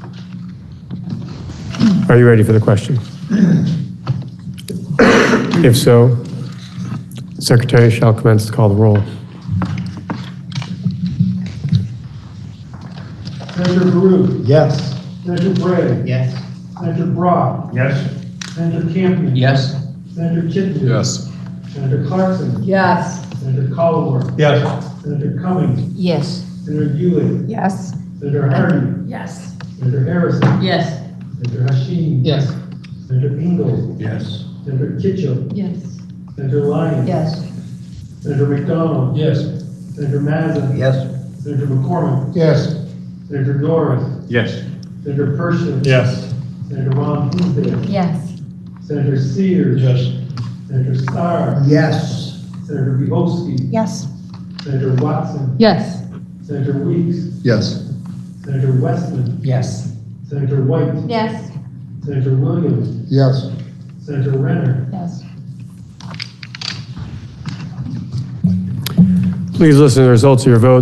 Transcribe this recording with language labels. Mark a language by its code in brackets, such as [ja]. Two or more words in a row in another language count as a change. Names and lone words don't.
[en] Are you ready for the question? If so, Secretary shall commence to call the roll. Senator Baru. Yes. Senator Bray. Yes. Senator Brock. Yes. Senator Campion. Yes. Senator Chittenden. Yes. Senator Clarkson. Yes. Senator Collmore. Yes. Senator Cummings. Yes. Senator Ewing. Yes. Senator Hardy. Yes. Senator Harrison. Yes. Senator Hashim. Yes. Senator Ingalls. Yes. Senator Kitchell. Yes. Senator Lyons. Yes. Senator McDonald. Yes. Senator Mazza. Yes. Senator McCormick. Yes. Senator Norris. Yes. Senator Pershing. Yes. Senator Ron Hinsdale. Yes. Senator Sears. Yes. Senator Starr. Yes. Senator Bihowski. Yes. Senator Watson. Yes. Senator Weeks. Yes. Senator Westman. Yes. Senator White. Yes. Senator Williams. Yes. Senator Renner. Yes. Please listen to the results of your vote.